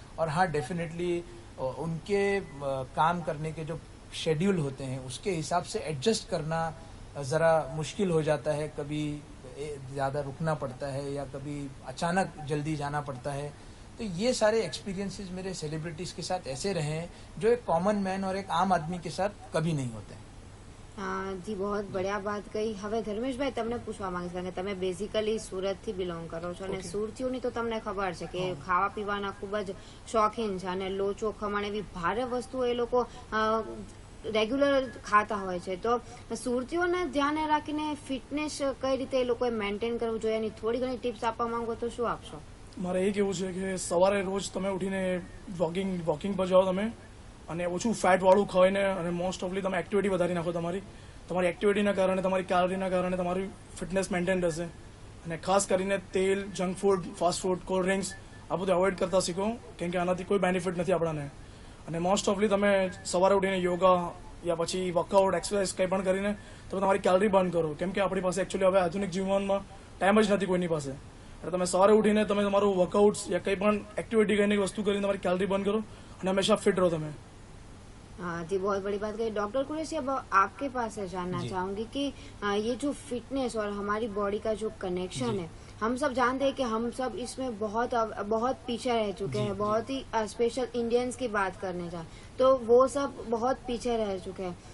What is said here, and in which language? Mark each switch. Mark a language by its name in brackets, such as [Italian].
[Hindi] और हाँ, डेफिनेटली उनके काम करने के जो शेड्यूल होते हैं उसके हिसाब से एडजस्ट करना ज़रा मुश्किल हो जाता है। कभी ज़्यादा रुकना पड़ता है या कभी अचानक जल्दी जाना पड़ता है। तो ये सारे एक्सपीरियंसेस मेरे सेलिब्रिटीज़ के साथ ऐसे रहे हैं जो एक कॉमन मैन और एक आम आदमी के साथ कभी नहीं होते हैं। હા જી, बहुत बढ़िया बात કહી। [Gujarati] હવે ધર્મેશભાઈ, તમને પૂછવા માંગીશ કારણ કે તમે બેઝિકલી સુરતથી બિલોંગ કરો છો અને સુરતીઓની તો તમને ખબર છે કે ખાવા પીવાના ખૂબ જ શોખીન છે અને લોચો, ખમણ એવી ભારે વસ્તુઓ એ લોકો રેગ્યુલર ખાતા હોય છે। તો સુરતીઓને ધ્યાને રાખીને ફિટનેસ કઈ રીતે એ લોકોએ મેન્ટેન કરવું જોઈએ એની થોડી ઘણી ટિપ્સ આપવા માંગો તો શું આપશો? મારે એ કહેવું છે કે સવારે રોજ તમે ઉઠીને વોકિંગ પર જાઓ તમે, અને ઓછું ફેટવાળું ખાઈને અને મોસ્ટ ઓફલી તમે એક્ટિવિટી વધારી નાખો। તમારી એક્ટિવિટીના કારણે, તમારી કેલરીના કારણે તમારી ફિટનેસ મેન્ટેન રહેશે। અને ખાસ કરીને તેલ, junk food, fast food, cold drinks આ બધું અવોઇડ કરતા શીખો, કેમ કે આનાથી કોઈ બેનિફિટ નથી આપણને। અને મોસ્ટ ઓફલી તમે સવારે ઉઠીને યોગા યા પછી વર્કઆઉટ, એક્સરસાઇઝ કંઈ પણ કરીને તમે તમારી કેલરી બર્ન કરો, કેમ કે આપણી પાસે એકચ્યુઅલી હવે આધુનિક જીવનમાં ટાઈમ જ નથી કોઈની પાસે। એટલે તમે સવારે ઉઠીને તમે તમારું વર્કઆઉટ્સ યા કંઈ પણ એક્ટિવિટી કરીને વસ્તુ કરીને તમારી કેલરી બર્ન કરો અને [Hindi] हमेशा फिट रहो [Gujarati] તમે। [Hindi] हाँ जी, बहुत बड़ी बात कही। डॉक्टर कुरैशी, अब आपके पास से जानना चाहूंगी कि ये जो फिटनेस और हमारी बॉडी का जो कनेक्शन है हम सब जानते हैं कि हम सब इसमें बहुत पीछे रह चुके जी, हैं, जी। बहुत ही स्पेशल इंडियंस की बात करने जाए तो वो सब बहुत पीछे रह चुके हैं।